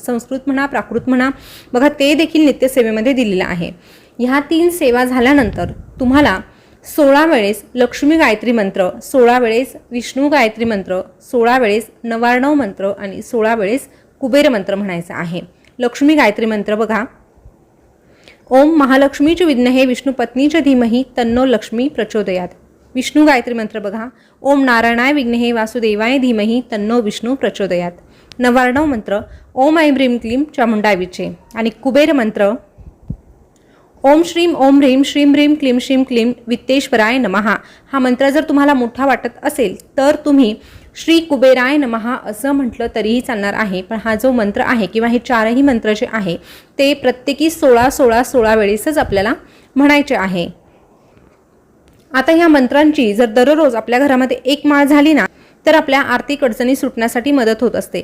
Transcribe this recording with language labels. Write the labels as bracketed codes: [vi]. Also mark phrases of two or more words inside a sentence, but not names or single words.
[mr] संस्कृत म्हणा, प्राकृत म्हणा, बघा ते देखील नित्यसेवेमध्ये दिलेलं आहे. ह्या 3 सेवा झाल्यानंतर तुम्हाला 16 वेळेस लक्ष्मी गायत्री मंत्र, 16 वेळेस विष्णू गायत्री मंत्र, 16 वेळेस नवार्णव मंत्र आणि 16 वेळेस कुबेर मंत्र म्हणायचा आहे. लक्ष्मी गायत्री मंत्र बघा, [sa] ओम महालक्ष्मीच विद्महे विष्णू पत्नीच धीमहि तन्नो लक्ष्मी प्रचोदयात. [mr] विष्णू गायत्री मंत्र बघा, [sa] ओम नारायणाय विघ्नहे वासुदेवाय धीमहि तन्नो विष्णू प्रचोदयात. [mr] नवार्णव मंत्र, [sa] ओम ऐं ह्रीं क्लीं चामुंडाय विचे. [mr] आणि कुबेर मंत्र, [sa] ओम श्रीम ओम ह्रीं श्रीं ह्रीं क्लीं श्रीं क्लीं वित्तेश्वराय नमः. [mr] हा मंत्र जर तुम्हाला मोठा वाटत असेल तर तुम्ही [sa] श्री कुबेराय नमः [mr] असं म्हटलं तरीही चालणार आहे. पण हा जो मंत्र आहे किंवा हे 4ही मंत्र जे आहे ते प्रत्येकी 16 वेळेसच आपल्याला म्हणायचे आहे. आता ह्या मंत्रांची जर दररोज आपल्या घरामध्ये 1 माळ झाली ना तर आपल्या आर्थिक अडचणी सुटण्यासाठी मदत होत असते.